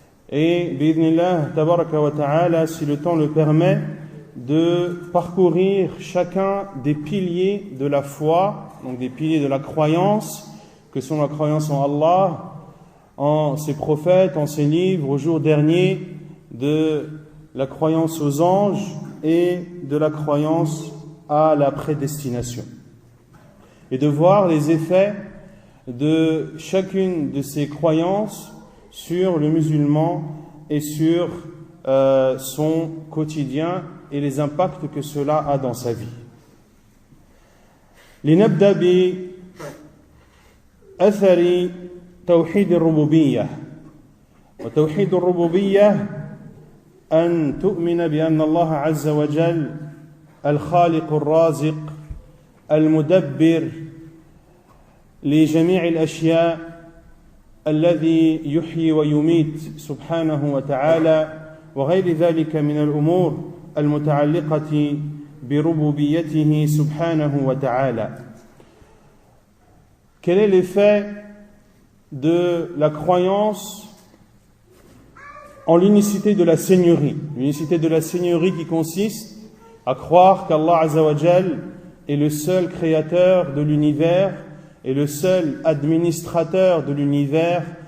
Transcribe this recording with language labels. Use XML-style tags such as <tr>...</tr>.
<fr>Et</fr> <ar>bi'idhnillah tabaraka wa ta'ala,</ar> <fr>si le temps le permet, de parcourir chacun des piliers de la foi, donc des piliers de la croyance, que sont la croyance en Allah, en ses prophètes, en ses livres, au jour dernier, de la croyance aux anges et de la croyance à la prédestination. Et de voir les effets de chacune de ces croyances sur le musulman et sur son quotidien et les impacts que cela a dans sa vie.</fr> <ar>لنبدأ أثر توحيد الربوبية. وتوحيد الربوبية أن تؤمن بأن الله عز وجل الخالق الرازق المدبر لجميع الأشياء الذي يحيي ويميت سبحانه وتعالى وغير ذلك من الأمور المتعلقة بربوبيته سبحانه وتعالى.</ar> <fr>Quel est l'effet de la croyance en l'unicité de la seigneurie? L'unicité de la seigneurie qui consiste à croire qu'Allah Azza wa Jal est le seul créateur de l'univers et le seul administrateur de l'univers.</fr>